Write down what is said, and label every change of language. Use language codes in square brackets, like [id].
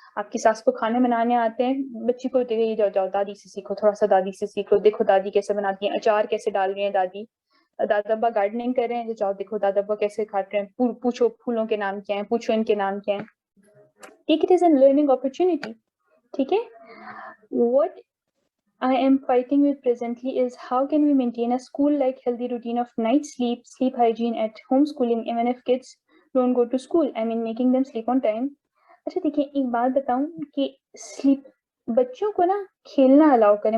[ur] آپ کی ساس کو کھانے بنانے آتے ہیں, بچی کو جاؤ دادی سے سیکھو, تھوڑا سا دادی سے سیکھو, دیکھو دادی کیسے بناتی ہیں, اچار کیسے ڈال رہی ہیں دادی, دادا ابا گارڈننگ کر رہے ہیں, جاؤ دیکھو دادا ابا کیسے کھاتے ہیں, پوچھو پھولوں کے نام کیا ہیں, پوچھو ان کے نام کیا ہیں. [en] Take it as an learning opportunity. [ur] ٹھیک ہے. [en] What I am fighting with presently is how can we maintain a school-like healthy routine of night sleep hygiene at homeschooling, even if kids don't go to school. I mean, making them sleep on time. [ur] اچھا دیکھیں, ایک بات بتاؤں کہ slip, بچوں کو نا کھیلنا الاؤ کریں.